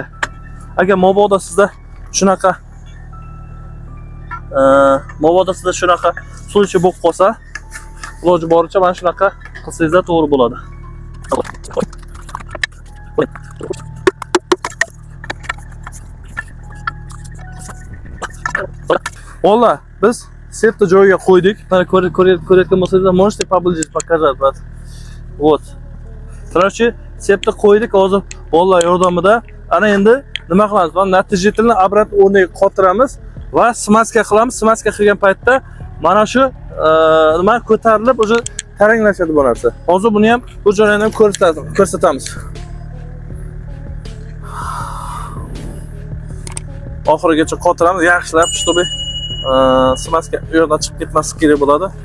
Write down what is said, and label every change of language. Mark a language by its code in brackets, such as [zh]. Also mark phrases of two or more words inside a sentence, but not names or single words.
[uz] Agar mabodo sizda shunaqa suvchi bo'lib qolsa, iloji boricha mana shunaqa qilsangizlar to'g'ri bo'ladi. Ola, biz sepni joyiga qo'ydik. Mana ko'rayotgan bo'lsangizlar, [ru] можете поближе показать, брат. Вот. Короче, [uz] sepni qo'ydik, hozir bolalar yordamida ana endi nima qilamiz? Mana natijatilni obrat o'rniga qotiramiz va smaska qilamiz. Smaska qilgan paytda mana shu nima ko'tarilib, o'sha taranglashadi bu narsa. Hozir buni ham bu joyini ham ko'rsatamiz. Oxirigacha qotiramiz, yaxshilab, чтобы smaska u yerdan chiqib ketmasligi kerak bo'ladi.